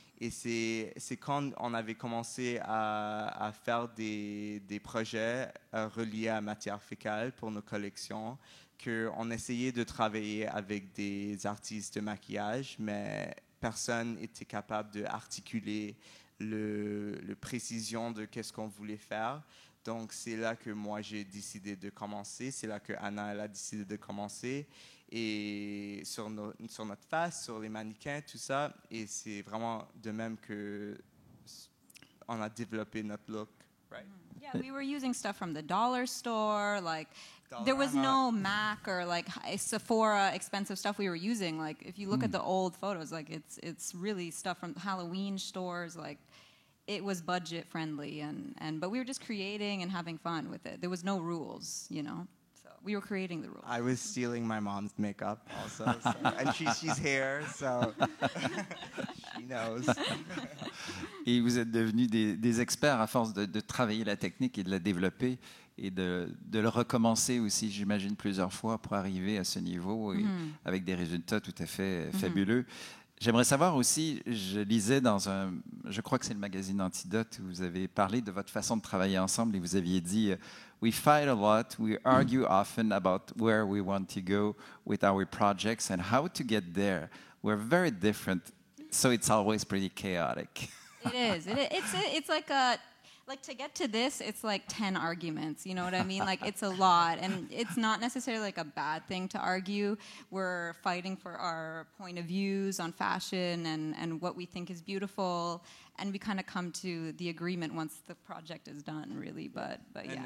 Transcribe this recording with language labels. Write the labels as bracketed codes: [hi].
[fr] Et c'est quand on avait commencé à faire des projets reliés à Matières Fécales pour nos collections qu'on essayait de travailler avec des artistes de maquillage, mais personne n'était capable d'articuler le précision de qu'est-ce qu'on voulait faire. Donc, c'est là que moi, j'ai décidé de commencer. C'est là que Anna, elle a décidé de commencer. Et sur notre face, sur les mannequins, tout ça. Et c'est vraiment de même que on a développé notre look. [en] Right? Yeah, we were using stuff from the dollar store. Like, there was no MAC or like Sephora expensive stuff we were using. Like, if you look at the old photos, like it's really stuff from Halloween stores. Like, it was budget friendly, but we were just creating and having fun with it. There was no rules, you know. So we were creating the rules. I was stealing my mom's makeup also, and she's here, so she knows. [fr] Et vous êtes devenus des experts à force de travailler la technique et de la développer et de le recommencer aussi, j'imagine, plusieurs fois pour arriver à ce niveau et avec des résultats tout à fait fabuleux. J'aimerais savoir aussi, je lisais je crois que c'est le magazine Antidote, où vous avez parlé de votre façon de travailler ensemble et vous aviez dit « [en] We fight a lot, we argue often about where we want to go with our projects and how to get there. We're very different, so it's always pretty chaotic. » It is. It's like to get to this, it's like 10 arguments, you know what I mean? Like, it's a lot, and it's not necessarily like a bad thing to argue. We're fighting for our point of views on fashion and what we think is beautiful, and we kind of come to the agreement once the project is done, really, but yeah.